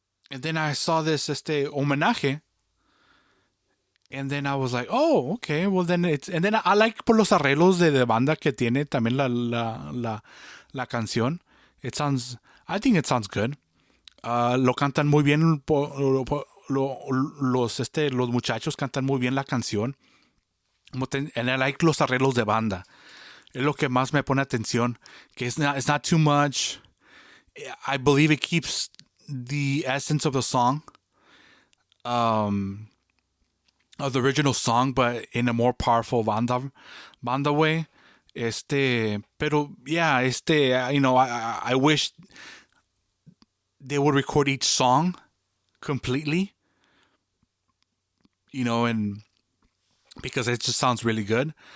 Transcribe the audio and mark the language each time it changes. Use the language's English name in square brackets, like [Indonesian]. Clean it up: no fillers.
[English] And then I saw this homenaje. And then I was like, oh, okay. Well, then and then I like [Spanish] por los arreglos de banda que tiene también la canción. [English] I think it sounds good. [Spanish] Lo cantan muy bien, los muchachos cantan muy bien la canción. [English] And I like [Spanish] los arreglos de banda. Es lo que más me pone atención. [English] Que it's not too much. I believe it keeps the essence of the song. Of the original song, but in a more powerful banda way. Pero yeah, you know, I wish they would record each song completely, you know, and because it just sounds really good.